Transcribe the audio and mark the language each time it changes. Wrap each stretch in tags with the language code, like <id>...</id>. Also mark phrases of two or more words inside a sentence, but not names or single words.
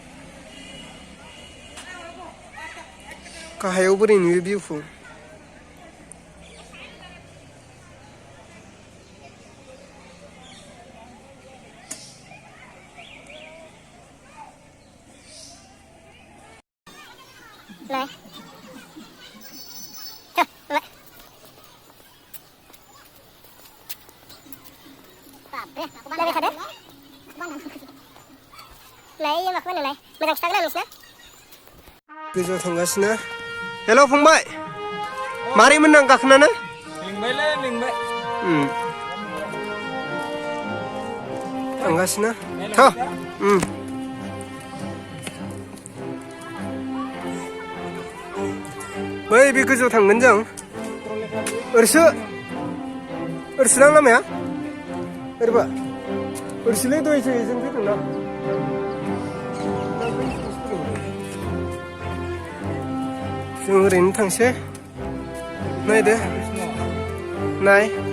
<brx>गाहायाव बोरै नुयो भिउखौ</brx> <vi>Này. Lấy thật đấy. Lấy mặc bên này này. Mình đang Instagram mình</vi> <brx>गोजौआव थांगासिनो हेल' फंबाय मारै मोनदां गाखोनानै मेंबायलै मेंबाय थांगासिनो थ' बै बे गोजौआव थांगोन जों ओरैसो दां लामाया ओरैबा ओरैसोलै दहायसो जों फैदोंना जों ओरैनो थांसै नायदो नाय</brx>